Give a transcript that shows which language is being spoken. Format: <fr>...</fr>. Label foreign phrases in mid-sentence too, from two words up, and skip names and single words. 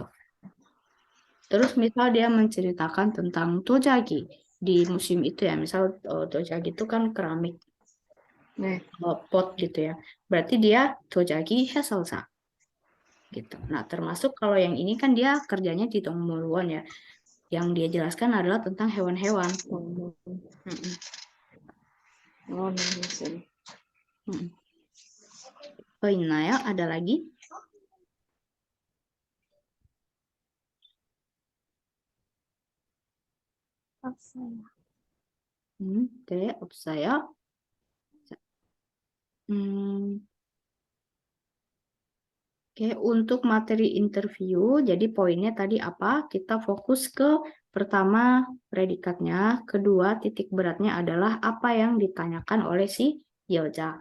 <id>Terus misal dia menceritakan tentang tojagi di museum itu ya, misal tojagi itu kan keramik</id> <ko>네.</ko> <id>pot gitu ya. Berarti dia tojagi 해설사 gitu. Nah, termasuk kalau yang ini kan dia kerjanya di Dongmulwon ya. Yang dia jelaskan adalah tentang hewan-hewan. Mm-mm.</id> <ko>Oh, 네. Mm-mm. Oh, 있나요?</ko> <id>Ada lagi?</id> <ko>없어요. 네, 없어요. 자,</ko> <id>Oke, untuk materi interview, jadi poinnya tadi apa? Kita fokus ke pertama predikatnya, kedua titik beratnya adalah apa yang ditanyakan oleh si Yoja.</id>